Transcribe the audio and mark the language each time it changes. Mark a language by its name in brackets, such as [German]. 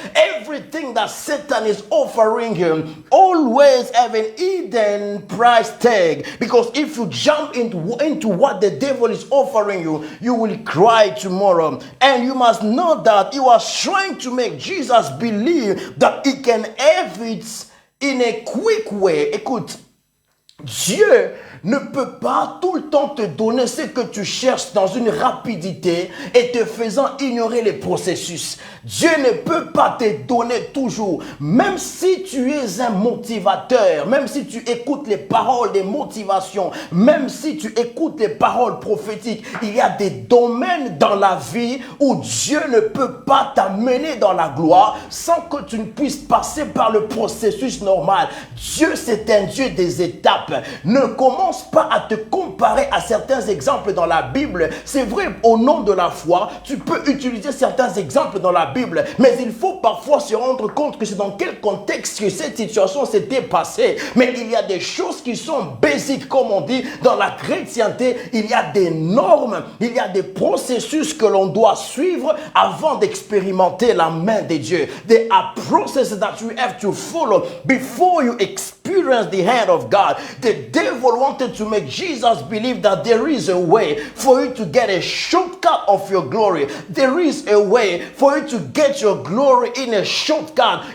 [English] Everything that Satan is offering him always have an hidden price tag, because if you jump into what the devil devil is offering you, you will cry tomorrow. And you must know that he was trying to make Jesus believe that he can have it in a quick way. [French] Écoute, Dieu ne peut pas tout le temps te donner ce que tu cherches dans une rapidité et te faisant ignorer les processus. Dieu ne peut pas te donner toujours. Même si tu es un motivateur, même si tu écoutes les paroles de motivation, même si tu écoutes les paroles prophétiques, il y a des domaines dans la vie où Dieu ne peut pas t'amener dans la gloire sans que tu ne puisses passer par le processus normal. Dieu, c'est un Dieu des étapes. Ne commence pas à te comparer à certains exemples dans la Bible. C'est vrai, au nom de la foi, tu peux utiliser certains exemples dans la Bible, mais il faut parfois se rendre compte que c'est dans quel contexte que cette situation s'était passée. Mais il y a des choses qui sont basiques, comme on dit, dans la chrétienté. Il y a des normes, il y a des processus que l'on doit suivre avant d'expérimenter la main de Dieu. [English] There are processes that you have to follow before you experience the hand of God. The devil wanted to make Jesus believe that there is a way for you to get a shortcut of your glory. There is a way for you to get your glory in a shortcut.